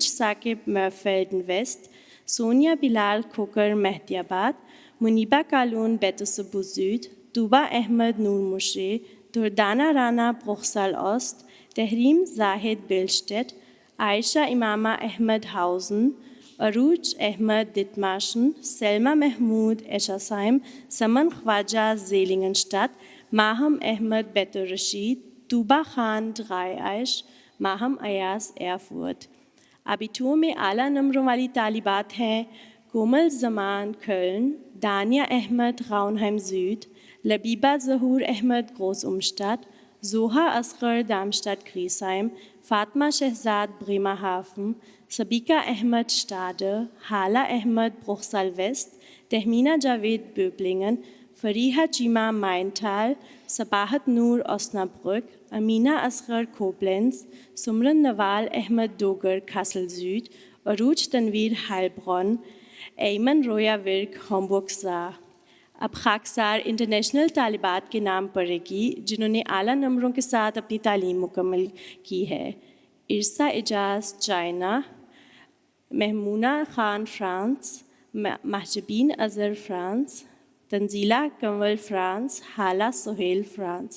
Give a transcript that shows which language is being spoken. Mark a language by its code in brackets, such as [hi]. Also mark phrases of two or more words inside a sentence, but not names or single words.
[ur] ثاقب مرفیلڈن ویسٹ، سونیا بلال کھوکر مہدی آباد، منیبہ کالون بیت الصبو زود، طوبہ احمد نور مشے، دردانہ رانا بروخسل اوسٹ، تحریم زاہد بیلشٹٹ، عائشہ امامہ احمد ہاؤزن، عروج احمد دتماشن، سلمہ محمود ایشاسائم، سمن خواجہ زیلنگنشٹت، ماہم احمد بیت الرشید، طوبہ خان ڈغائے عائش، ماہم ایاز ایرفورٹ۔ ابیٹور میں اعلیٰ نمبروں والی طالبات ہیں کومل زمان کھلن، دانیہ احمد غاؤنہائم زود، لبیبہ ظہور احمد گروس امشٹت، زوہا اصغر دامشٹت گریسائم، فاطمہ شہزاد بریمہافن، سبیکہ احمد شٹاڈر، حالہ احمد بروخسل ویسٹ، تہمینہ جاوید بوبلنگن، فریحہ چیما مائنٹھال، صباحت نور اوسنابرگ، امینہ اصغر کوبلنس، سمرن نوال احمد ڈوگر کھاسل زود، عروج تنویر ہائلبرون، ایمن رویا ورک ہومبرگ زا۔ اب خاکسار انٹرنیشنل طالبات کے نام پڑھے گی جنہوں نے اعلیٰ نمبروں کے ساتھ اپنی تعلیم مکمل کی ہے۔ ارسا اعجاز چائنا، محمونہ خان فرانس، محجبین اظہر فرانس، تنزیلہ کنول فرانس، حالہ سہیل فرانس۔